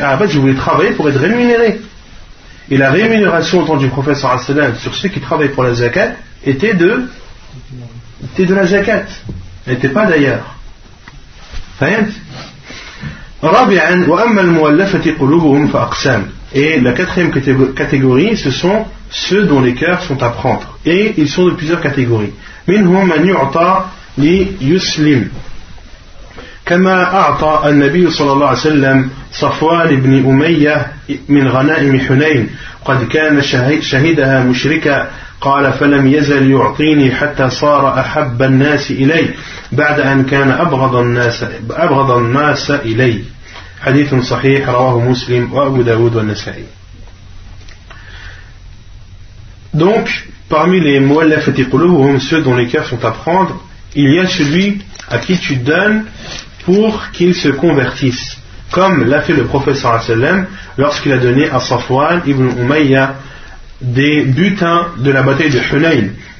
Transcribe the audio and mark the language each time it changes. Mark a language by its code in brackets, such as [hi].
[fr] À la base, ils voulaient travailler pour être rémunérés, et la rémunération au temps du prophète sallallahu alayhi wa sallam sur ceux qui travaillaient pour la zakat était de la zakat, n'était pas d'ailleurs. [ar] رابعا وأما المؤلفة قلوبهم فأقسام. [fr] Et la quatrième catégorie, ce sont ceux dont les cœurs sont à prendre, et ils sont de plusieurs catégories. [ar] منهم من يعطى ليسلم كما أعطى النبي صلى الله عليه وسلم صفوان بن أمية من غنائم حنين قد كان شهدها مشركا قال فلم يزل يعطيني حتى صار أحب الناس إلي بعد أن كان أبغض الناس إلي حديث صحيح رواه مسلم وأبو داود والنسائي. [fr] Donc parmi les mu'allafati qulubuhum, ceux dont les cœurs sont à prendre, il y a celui à qui tu donnes pour qu'il se convertisse, comme l'a fait le prophète sallam lorsqu'il a donné à Safwan ibn Umayya des butins de la bataille de Hunayn.